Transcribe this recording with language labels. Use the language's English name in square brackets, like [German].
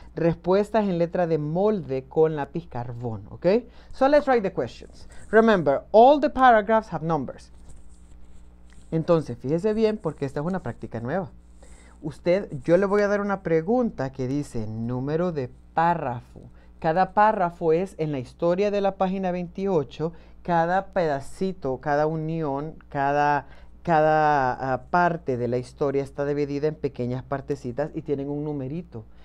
[Spanish] Respuestas en letra de molde con lápiz carbón. [English] Okay? So let's write the questions. Remember, all the paragraphs have numbers. [Spanish] Entonces, fíjese bien porque esta es una práctica nueva. Yo le voy a dar una pregunta que dice número de párrafo. Cada párrafo es en la historia de la página 28, cada pedacito, cada unión, cada parte de la historia está dividida en pequeñas partecitas y tienen un numerito.